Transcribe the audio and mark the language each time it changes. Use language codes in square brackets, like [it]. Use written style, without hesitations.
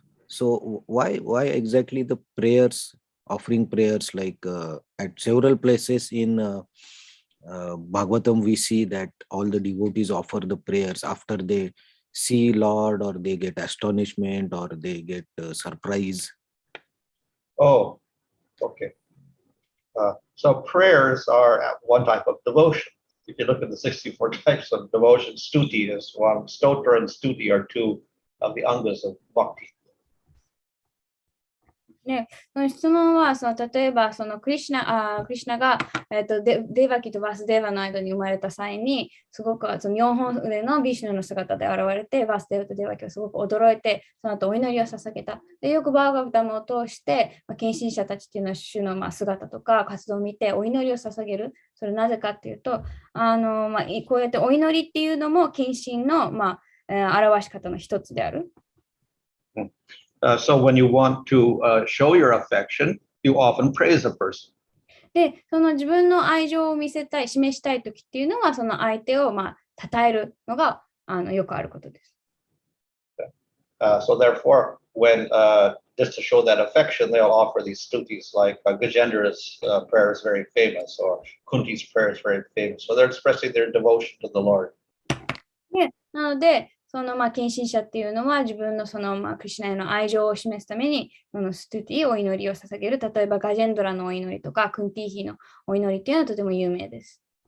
[en] So why exactly the prayers, offering prayers, like at several places in Bhagavatam, we see that all the devotees offer the prayers after they see Lord, or they get astonishment, or they get surprise. Oh, okay. So prayers are one type of devotion. If you look at the 64 types of devotion, stuti is one. Stotra and stuti are two of the angas of bhakti. [ja] ね、その質問は例えばクリシュナが、デーバキとバスデーバの間に生まれた際にすごく4本腕のビシュヌの姿で現れて、バスデーバとデーバキはすごく驚いて、その後お祈りを捧げた。でよくバーガブタムを通して、献身者たちっていうのは主の姿とか活動を見てお祈りを捧げる。それなぜかっていうと、こうやってお祈りっていうのも献身の、表し方の一つである。 [en] So when you want to show your affection, you often praise a person. [ja] で、自分の愛情を示したいときっていうのは、その相手を称えるのがよくあることです。 [en] So therefore, when just to show that affection, they'll offer these stutis, like Gajendra's prayer is very famous, or Kunti's prayer is very famous. So they're expressing their devotion to the Lord. [ja] で、なので、献身者っていうのは自分のクリシュナへの愛情を示すためにストゥティお祈りを捧げる。例えばガジェンドラのお祈りとかクンティーヒのお祈りっていうのはとても有名です。